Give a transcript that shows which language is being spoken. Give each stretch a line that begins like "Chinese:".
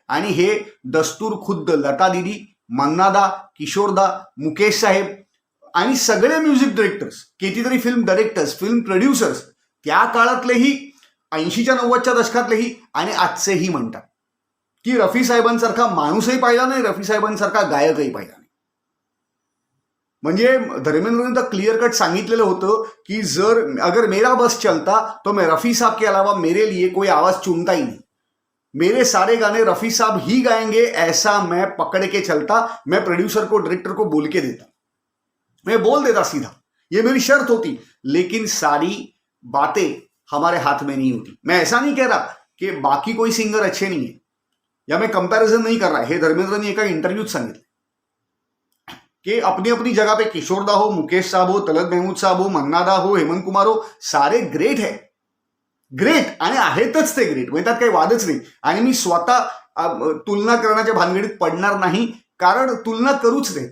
Marathi: आणि हे दस्तूर खुद्द लता दिदी, मन्नादा, किशोरदा, मुकेश साहेब आणि सगळे म्युझिक डिरेक्टर्स, कितीतरी फिल्म डायरेक्टर्स, फिल्म प्रोड्युसर्स, त्या काळातलेही 80च्या 90च्या दशकातलेही आणि आजचेही म्हणतात की रफी साहेबांसारखा माणूसही पाहिला नाही, रफी साहेबांसारखा गायकही पाहिला नाही. म्हणजे धर्मेंद्रने तर क्लिअर कट सांगितलेलं होतं की
Hindi: अगर मेरा बस चलता तो मैं रफी साहब के अलावा मेरे लिए कोई आवाज चुनता ही नहीं, मेरे सारे गाने रफी साहब ही गाएंगे, ऐसा मैं पकड़ के चलता, मैं प्रोड्यूसर को, डायरेक्टर को बोल के देता, मैं बोल देता सीधा, ये मेरी शर्त होती. लेकिन सारी बातें हमारे हाथ में नहीं होती. मैं ऐसा नहीं कह रहा कि बाकी कोई सिंगर अच्छे नहीं है, या मैं कंपैरिजन नहीं कर रहा.
Marathi: हे धर्मेंद्रने एका इंटरव्यूत सांगितलं कि
Hindi: अपनी अपनी जगह पे किशोरदा हो, मुकेश साहब हो, तलत महमूद साहब हो, मन्नादा हो, हेमंत कुमार हो, सारे ग्रेट है,
Marathi: ग्रेट आणि आहेतच ते ग्रेट, म्हणजे त्यात काही वादच नाही. आणि मी स्वतः तुलना करण्याच्या भानगडीत पडणार नाही, कारण तुलना करूच नाही.